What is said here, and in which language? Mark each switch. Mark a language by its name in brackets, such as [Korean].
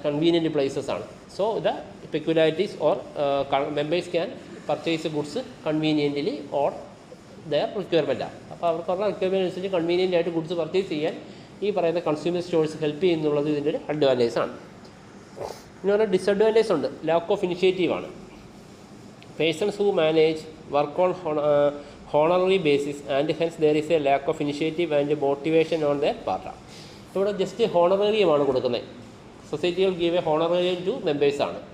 [English] Convenient places ആണ്. So the peculiarities or members can purchase goods conveniently or their requirement ആണ്. [Malayalam] അപ്പോൾ അവർക്കുള്ള requirement അനുസരിച്ച് കൺവീനിയൻ്റ് ആയിട്ട് ഗുഡ്സ് പർച്ചേസ് ചെയ്യാൻ ഈ പറയുന്ന കൺസ്യൂമർ സ്റ്റോഴ്സ് ഹെൽപ്പ് ചെയ്യുന്നുള്ളത് ഇതിൻ്റെ ഒരു അഡ്വാൻറ്റേജ് ആണ്. ഇനി പറഞ്ഞാൽ ഡിസഡ്വാൻറ്റേജ് ഉണ്ട്. ലാക്ക് ഓഫ് ഇനിഷ്യേറ്റീവ് ആണ്. [English] Persons who manage work on honorary basis and hence there is a lack of initiative and motivation on their part. [Malayalam] ഇവിടെ ജസ്റ്റ് ഹോണറേറിയമാണ് കൊടുക്കുന്നത്. [English] സൊസൈറ്റികൾ give a honorarium to members [Malayalam] ആണ്.